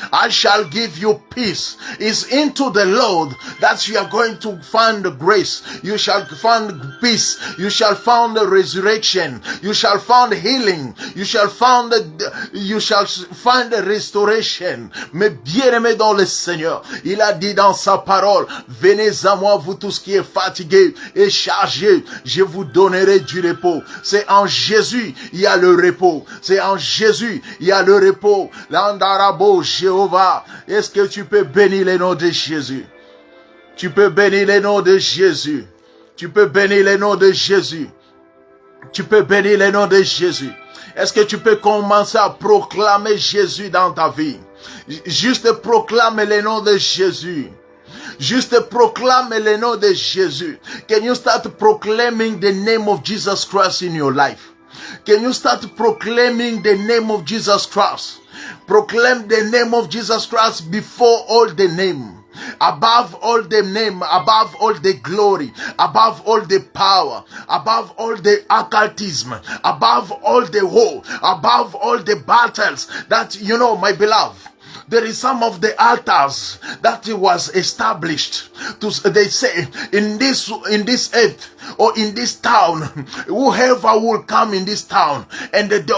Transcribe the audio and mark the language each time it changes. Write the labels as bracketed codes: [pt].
[en] I shall give you peace. It's into the Lord that you are going to find grace. You shall find peace. You shall find the resurrection. You shall find healing. You shall find the restoration. [fr] Mais bien-aimé dans le Seigneur, il a dit dans sa parole, venez à moi vous tous qui êtes fatigués et chargés, je vous donnerai du repos. C'est en Jésus il y a le repos. C'est en Jésus il y a le repos. L'andarabo Jéhovah. Est-ce que tu peux bénir le nom de Jésus? Tu peux bénir le nom de Jésus. Tu peux bénir le nom de Jésus. Tu peux bénir le nom de Jésus. Est-ce que tu peux commencer à proclamer Jésus dans ta vie? Juste proclame le nom de Jésus. Juste proclame le nom de Jésus. [en] Can you start proclaiming the name of Jesus Christ in your life? Can you start proclaiming the name of Jesus Christ? Proclaim the name of Jesus Christ before all the name. Above all the name, above all the glory, above all the power, above all the occultism, above all the war, above all the battles that, you know, my beloved, there is some of the altars that was established to, they say, in this earth or in this town, whoever will come in this town, and